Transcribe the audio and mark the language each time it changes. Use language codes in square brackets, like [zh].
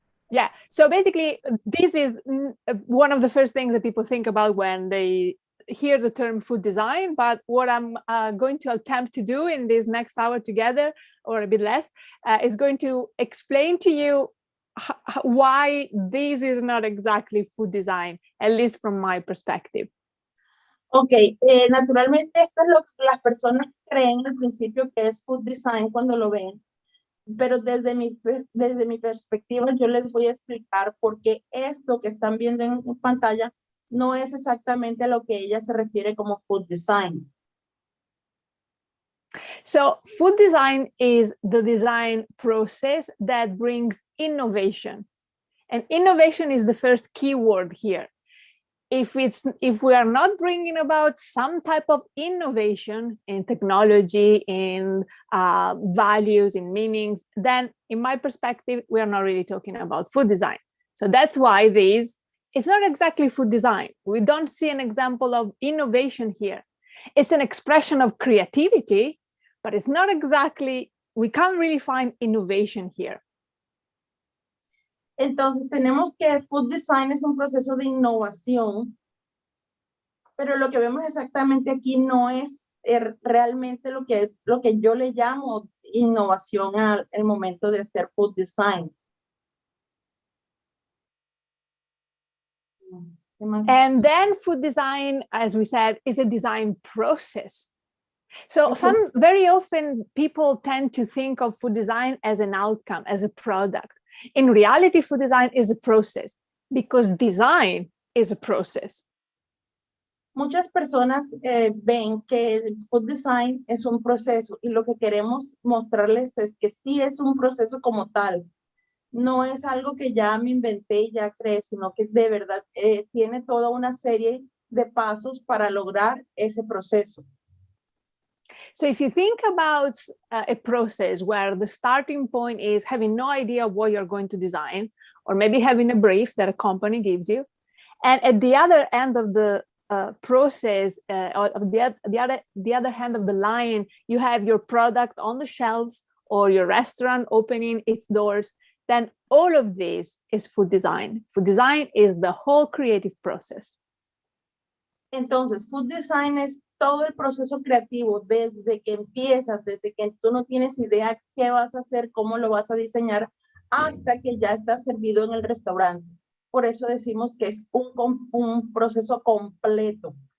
[en] Yeah, so basically this is one of the first things that people think about when they hear the term food design, but what I'm going to attempt to do in this next hour together, or a bit less, is going to explain to you why this is not exactly food design, at least from my perspective. [es] Ok, naturalmente esto es lo que las personas creen al principio que es food design cuando lo ven, pero desde mi perspectiva yo les voy a explicar por qué esto que están viendo en pantalla no es exactamente a lo que ella se refiere como food design. [en] So food design is the design process that brings innovation. And innovation is the first keyword here. If we are not bringing about some type of innovation in technology, in values, in meanings, then in my perspective, we are not really talking about food design. So that's why it's not exactly food design. We don't see an example of innovation here. It's an expression of creativity, but it's not exactly, we can't really find innovation here. [es] Entonces tenemos que food design es un proceso de innovación, pero lo que vemos exactamente aquí no es realmente lo que yo le llamo innovación al momento de hacer food design. [en] And then food design, as we said, is a design process. So very often people tend to think of food design as an outcome, as a product. In reality, food design is a process because design is a process. [es] Muchas personas ven que food design es un proceso y lo que queremos mostrarles es que sí es un proceso como tal. No es algo que ya me inventé y ya creé, sino que de verdad tiene toda una serie de pasos para lograr ese proceso. [en] So if you think about a process where the starting point is having no idea what you're going to design, or maybe having a brief that a company gives you, and at the other end of the process, or the other hand of the line, you have your product on the shelves or your restaurant opening its doors, then all of this is food design. Food design is the whole creative process. [es] Entonces, food design es todo el proceso creativo, desde que empiezas, desde que tú no tienes idea qué vas a hacer, cómo lo vas a diseñar, hasta que ya está servido en el restaurante. Por eso decimos que es un proceso completo.